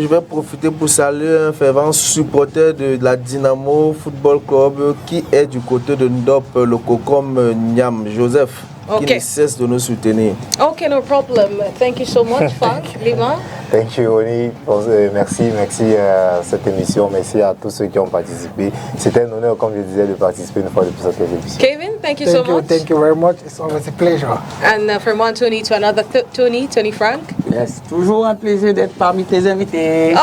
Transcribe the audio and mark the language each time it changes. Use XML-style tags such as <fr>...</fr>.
<fr>Je vais profiter pour saluer un fervent supporter de la Dynamo Football Club qui est du côté de Ndop, le Cocom Niam, Joseph, qui ne cesse de nous soutenir.</fr> <en>Ok, no problem. Thank you so much, Frank. Lima. Thank you,</en> <fr>Oni. Merci à cette émission. Merci à tous ceux qui ont participé. C'était un honneur, comme je disais, de participer une fois de plus à cette émission.</fr> <en>Kevin, thank you so much. Thank you very much. It's always a pleasure. And from one Tony to another Tony Frank.</en> <fr>Yes, toujours un plaisir d'être parmi tes invités.</fr>